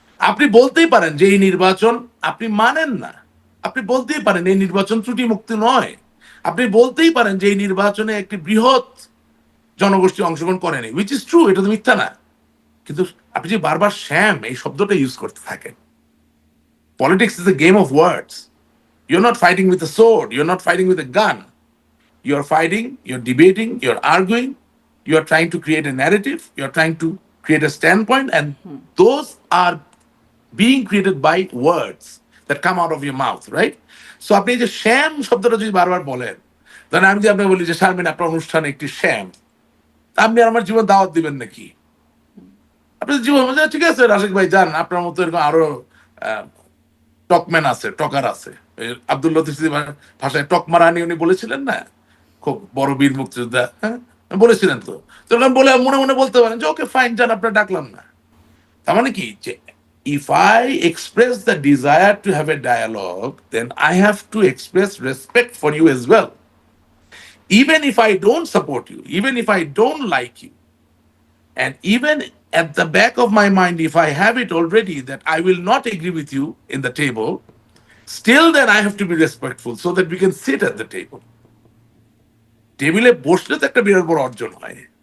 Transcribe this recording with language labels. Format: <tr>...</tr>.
<bn>আপনি বলতেই পারেন যে এই নির্বাচন আপনি মানেন না, আপনি বলতেই পারেন এই নির্বাচন ত্রুটি মুক্তি নয়, আপনি বলতেই পারেন যে এই নির্বাচনে একটি বৃহৎ জনগোষ্ঠী অংশগ্রহণ করেনি,</bn> <en>which is true,</en> <bn>এটা তো মিথ্যা না। কিন্তু আপনি যে বারবার শ্যাম এই শব্দটা ইউজ করতে থাকেন,</bn> <en>Politics is a game of words. You're not fighting with a sword. You're not fighting with a gun. You're fighting, you're debating, you're arguing, you're trying to create a narrative, you're trying to create a standpoint, and those are being created by words that come out of your mouth, right?</en> <bn>So আপনি যে শ্যাম শব্দটা যদি বারবার বলেন, ধরেন আমি যদি আপনাকে বলি যে শারমিন আপনার অনুষ্ঠান একটি শ্যাম, আপনি আর আমার জীবন দাওয়াত দিবেন নাকি? আপনি জীবন বলছেন, ঠিক আছে রাশিক ভাই যান, আপনার মতো এরকম আরো টকম্যান আছে, টকার আছে। আব্দুল লতিফ ভাষায় টকমারানি উনি বলেছিলেন না, খুব বড় বীর মুক্তিযোদ্ধা, হ্যাঁ বলেছিলেন তো। তখন বলে মনে মনে বলতে পারেন যে ওকে ফাইন, যান, আপনার ডাকলাম না। তার মানে কি, যে</bn> <en>if I express the desire to have a dialogue, then I have to express respect for you as well. Even if I don't support you, even if I don't like you, and even at the back of my mind, if I have it already that I will not agree with you in the table, still then I have to be respectful so that we can sit at the table.</en> <bn>টেবিলে বসলে তো একটা বিরাট বড় অর্জন হয়।</bn>